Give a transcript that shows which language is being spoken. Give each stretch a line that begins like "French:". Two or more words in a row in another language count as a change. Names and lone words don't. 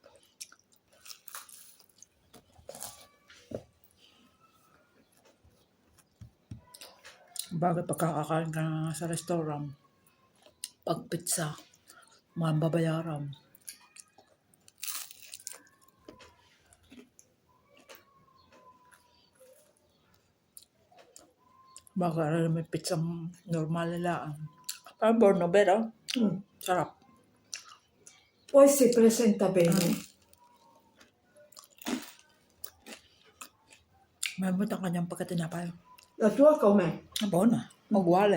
Filipino: Bagay pagkakakain ka sa restaurant, pag pizza, mababayaran. Bagay may pizza normal lang. Parang Buona Vera. Sarap.
Italian: Poi si presenta bene.
Filipino: Malambot ang kanyang pagkatinapay.
Italian: La tua com'è? Buona. Uguale.